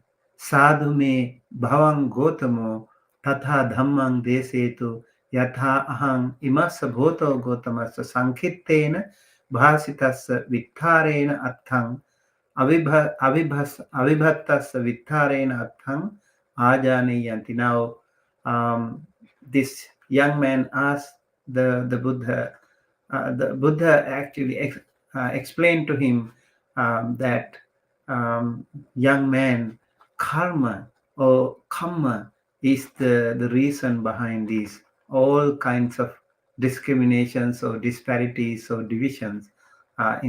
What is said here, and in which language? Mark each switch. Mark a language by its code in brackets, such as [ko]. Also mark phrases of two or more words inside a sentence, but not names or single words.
[pi] Sadhu me bhavang gotamo tatha dhammang desetu yatha ahang imasa bhoto gotamasa sankhitena bhasitasa vitharena attang avibhatasa vitharena attang ajaniyanti. [en] Now, this young man asked the Buddha. The Buddha actually explained to him that young man, karma or kamma is the reason behind these all kinds of discriminations or disparities or divisions in the society.